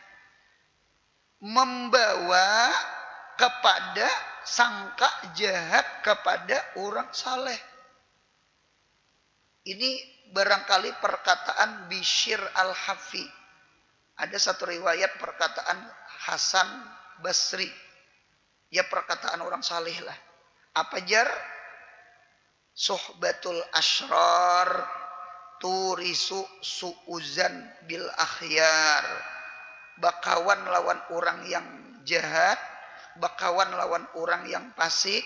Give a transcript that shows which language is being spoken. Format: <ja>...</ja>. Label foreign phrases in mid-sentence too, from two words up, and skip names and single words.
<id>Membawa kepada sangka jahat kepada orang saleh. Ini barangkali perkataan Bishr Al-Hafi. Ada satu riwayat perkataan Hasan Basri. Ya perkataan orang saleh lah.</id> <bjn>Apa jar?</bjn> <ar>صحبة الأشرار تورث سوء الظن بالأخيار.</ar> <bjn>Bakawan lawan orang yang jahat, bakawan lawan orang yang fasik,</bjn>